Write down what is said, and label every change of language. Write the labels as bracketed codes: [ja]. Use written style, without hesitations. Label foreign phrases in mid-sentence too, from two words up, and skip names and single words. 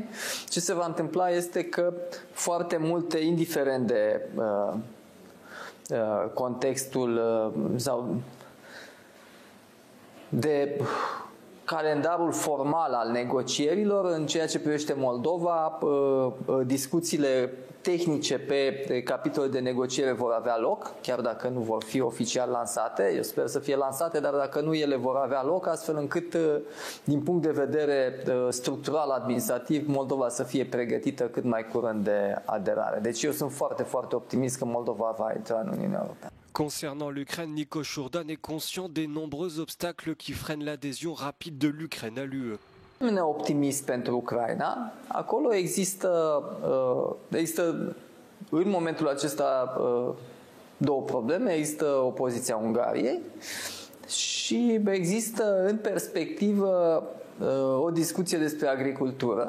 [ro] Ce se va întâmpla este că foarte multe, indiferent de contextul sau de calendarul formal al negocierilor, în ceea ce privește Moldova, discuțiile tehnice pe capitole de negociere vor avea loc, chiar dacă nu vor fi oficial lansate. Eu sper să fie lansate, dar dacă nu, ele vor avea loc, astfel încât, din punct de vedere structural, administrativ, Moldova să fie pregătită cât mai curând de aderare. Deci eu sunt foarte, foarte optimist că Moldova va intra în Uniunea Europeană. [fr] Concernant l'Ukraine, Nico Jourdan est conscient des nombreux obstacles qui freinent l'adhésion rapide de l'Ukraine à l'UE. [ro] Nu optimist pentru Ucraina. Acolo există în momentul acesta două probleme. Există opoziția Ungariei și există în perspectivă o discuție despre agricultură.